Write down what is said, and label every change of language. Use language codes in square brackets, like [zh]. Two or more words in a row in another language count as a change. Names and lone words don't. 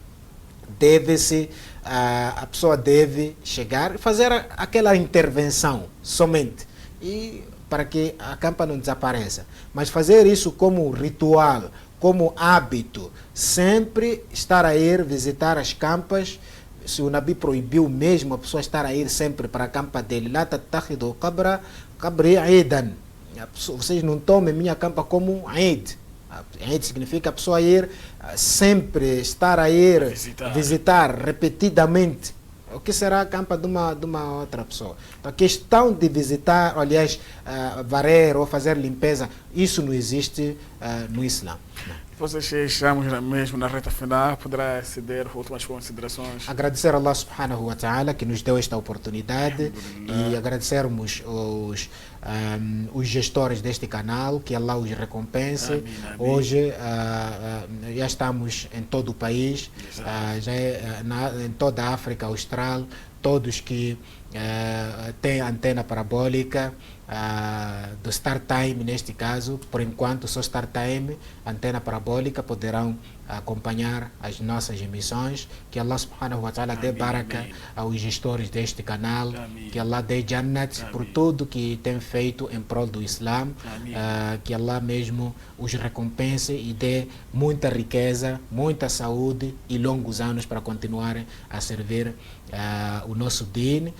[pt] A pessoa deve chegar e fazer aquela intervenção somente, e para que a campa não desapareça. Mas fazer isso como ritual, como hábito, sempre estar a ir visitar as campas. Se o Nabi proibiu mesmo a pessoa estar a ir sempre para a campa dele, [ar] لا تتخذوا قبري عيدا. [pt] Vocês não tomem minha campa como Eid. Eid significa a pessoa ir sempre, estar a ir visitar repetidamente. O que será a campa de uma outra pessoa? Então, a questão de visitar, aliás, varrer ou fazer limpeza, isso não existe no Islã. Vocês estamos mesmo na reta final, poderá ceder últimas considerações? Agradecer a [ar] الله سبحانه وتعالى [pt] que nos deu esta oportunidade e agradecermos os gestores deste canal, que Allah os recompense. Amém. Hoje já estamos em todo o país, em toda a África Austral, todos que têm antena parabólica, do StarTime neste caso, por enquanto só StarTime, antena parabólica, poderão acompanhar as nossas emissões. Que [ar] الله سبحانه وتعالى [pt] dê baraka aos gestores deste canal, que Allah dê jannat por tudo que tem feito em prol do Islã, que Allah mesmo os recompense e dê muita riqueza, muita saúde e longos anos para continuarem a servir o nosso din.